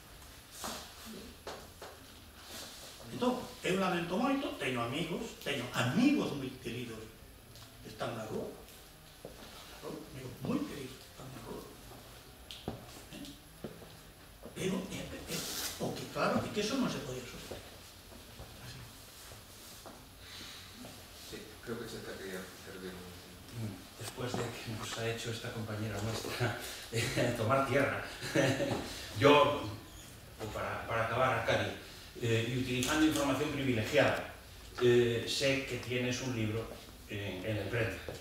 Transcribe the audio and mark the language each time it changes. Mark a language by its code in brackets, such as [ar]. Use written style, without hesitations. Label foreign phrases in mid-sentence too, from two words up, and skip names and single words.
[gl] Entón, eu lamento moito, teño amigos moi queridos que están na rúa, amigos moi queridos que están na rúa. Pero, o que claro, é que eso non se podía sostener. [es] Sí, creo que se te quería intervenir. Después de que nos ha hecho esta compañera nuestra tomar tierra, yo, para acabar, Arcadi, y utilizando información privilegiada, sé que tienes un libro en la imprenta.